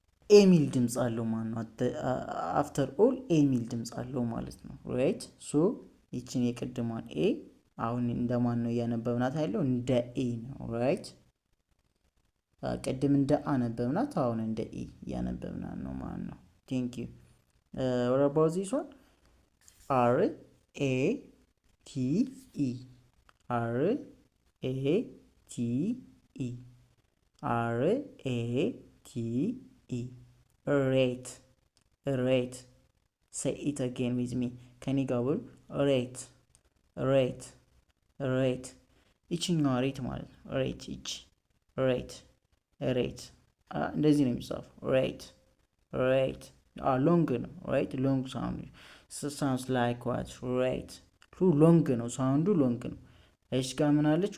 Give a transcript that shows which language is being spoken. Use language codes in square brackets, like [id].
[am] ኤ ሚል ድምፅ አለው ማለት ነው። [en] አፍተር ኦል [am] ኤ ሚል ድምፅ አለው ማለት ነው። ራይት ሶ ይችን የቅድሟን ኤ አሁን እንደማን ነው እያነበብናት ያለው? እንደ ኤ ነው። ራይት ቅድም እንደ አነበብናት አሁን እንደ ኤ እያነበብናት ነው ማለት ነው። [en] ቴንክ ዩ what about this one? R A T E R A T E R A T E rate rate say it again with me. Can you go rate rate rate [am] ይችኛዋ ሬት ማለት ነው። ሬት ይች ሬት ሬት እንደዚህ ነው የሚጻፈው። ሬት ሬት ሎንግ ነው። ራይት [en] ሎንግ ሳውንድ ሳውንድስ ላይክ ዋት [am] ሬት ሎንግ ነው ሳውንዱ ሎንግ ነው። እሺ ጋር ምን አለች?